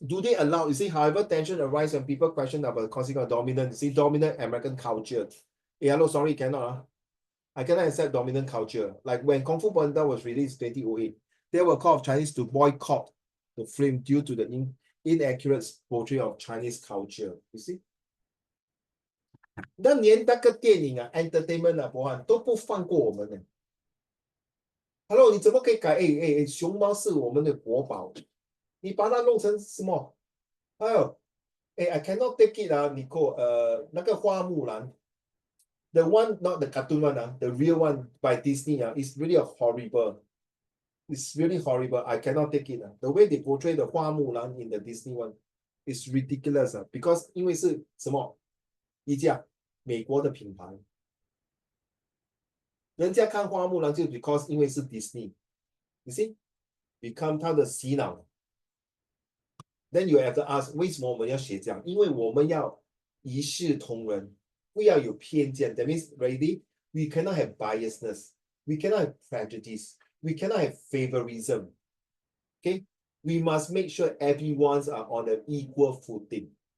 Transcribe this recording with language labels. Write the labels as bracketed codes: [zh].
[en] Do they allow, you see, however, tension arises when people question about the consequence of dominant, you see, dominant American culture. Hello, sorry, cannot. I cannot accept dominant culture. Like when Kung Fu Panda was released in 2008, there were call of Chinese to boycott the film due to the inaccurate portrayal of Chinese culture. You see? [zh] 那连那个电影entertainment 博汉都不放过我们呢。Hello， 你怎么可以改？熊猫是我们的国宝，你把它弄成什么？还有， [en] I cannot take it Nicole， [zh] 那个花木兰 [en] ，the one not the cartoon one the real one by Disney is really a horrible. It's really horrible. I cannot take it The way they portray the 花木兰 in the Disney one is ridiculous because [zh] 因为是什么？一家美国的品牌。人家看花木兰就 because 因为是 Disney， [en] you see become [zh] 他的洗脑。 [en] Then you have to ask [zh] 为什么我们要学这样？因为我们要一视同仁，不要有偏见。 [en] That means ready, we cannot have biasness, we cannot have prejudice, we cannot have favorism. Okay, we must make sure everyone's are on an equal footing.